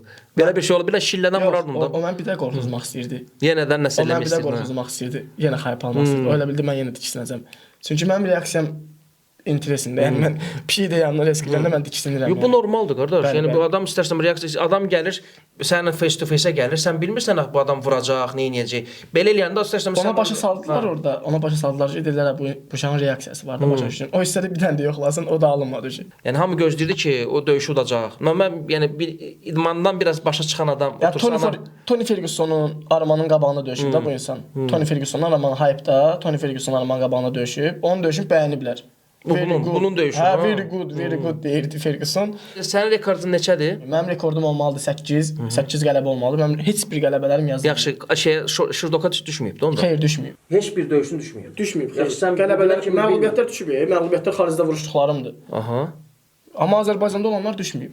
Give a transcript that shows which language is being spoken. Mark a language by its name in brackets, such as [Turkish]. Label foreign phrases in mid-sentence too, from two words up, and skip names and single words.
[Azerbaijani] Belə bir şey olub, belə şillədən vurardın da. O mən bir də qorxuzmaq istəyirdi. Yenədən nəsə eləmək istəyirdi. O mən bir də qorxuzmaq istəyirdi. Yenə xayıb almaq istəyirdi. Öyle bildi mən yenə tiksinəcəm. Çünki mənim reaksiyam interesində. Yəni mən pişik də yanına risk edəndə mən tiksinirəm. Bu normaldır qardaş. Bəli, Yəni bəli. bu adam istərsən reaksiya, adam gəlir, səninlə [English] face to face-ə [Azerbaijani] gəlir, sən bilmirsən bu adam vuracaq, nə edəcək. Belə eləyəndə istərsən Ona başa saldılar orada. Ona başa saldılar ki, dedilər bu uşağın reaksiyası var da başa düşdün. O istədi bir dənə də yoxlasın, o da alınmadı ki. Yəni hamı gözləyirdi ki, o döyüşü udacaq. Mən yəni bir idmandan biraz başa çıxan adam Ya otursana. Tony Fergusonun Armanın qabağında döyüşüb də bu insan. Tony Ferguson Arman hype-da, Tony Ferguson Arman qabağında döyüşüb. Onun döyüşünü bəyəniblər. Bunun döyüşü. Hə, [English] very good [Azerbaijani] deyirdi Ferguson. Sənin rekordun neçədir? Mənim rekordum olmalıdır 8. 8 qələbə olmalıdır. Mənim heç bir qələbələrim yazılmır. Yaxşı, Şırdoka düşməyibdi onda. Xeyr, düşməyib. Heç bir döyüşün düşməyib. Düşməyib. Yaxşı, sən Qələbələr ki, məğlubiyyətlər düşüb. Məğlubiyyətlər xaricdə vuruşduqlarımdır. Aha. Amma Azərbaycanda olanlar düşməyib.